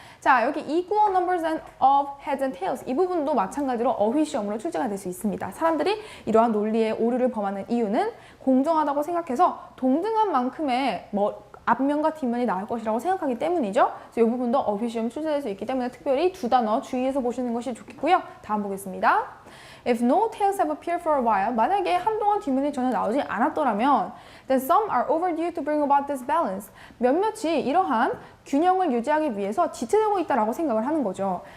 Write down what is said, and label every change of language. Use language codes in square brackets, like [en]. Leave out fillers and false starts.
[ko] 자, 여기 [en] equal numbers of heads and tails [ko] 이 부분도 마찬가지로 어휘 시험으로 출제가 될 수 있습니다. 사람들이 이러한 논리의 오류를 범하는 이유는 공정하다고 생각해서 동등한 만큼의 앞면과 뒷면이 나올 것이라고 생각하기 때문이죠. 그래서 이 부분도 어휘 시험 출제될 수 있기 때문에 특별히 두 단어 주의해서 보시는 것이 좋겠고요. 다음 보겠습니다. [en] If no tails have appeared for a while, [ko] 만약에 한동안 뒷면이 전혀 나오지 않았더라면 [en] then some are overdue to bring about this balance. [ko] 몇몇이 이러한 균형을 유지하기 위해서 지체되고 있다라고 생각을 하는 거죠.